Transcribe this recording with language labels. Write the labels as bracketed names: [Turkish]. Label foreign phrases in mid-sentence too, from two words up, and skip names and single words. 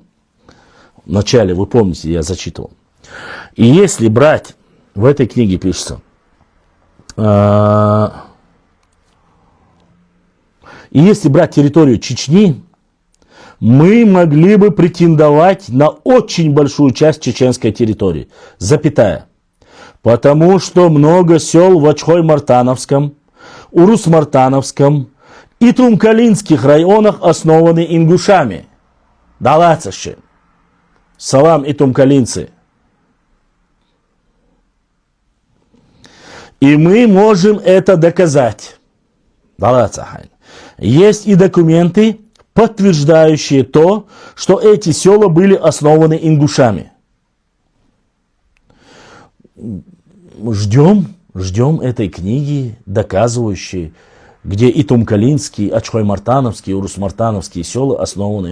[Russian] Вначале, вы помните, я зачитывал. И если брать, в этой книге пишется, и если брать территорию Чечни, мы могли бы претендовать на очень большую часть чеченской территории, запятая. Потому что много сел в Ачхой-Мартановском, Урус-Мартановском и Тумкалинских районах основаны ингушами. Далацаши. Салам и тумкалинцы. И мы можем это доказать. Есть и документы, подтверждающие то, что эти села были основаны ингушами. Ждем этой книги, доказывающей, где и Тумкалинские, Ачхой-Мартановские, Урус-Мартановские села основаны.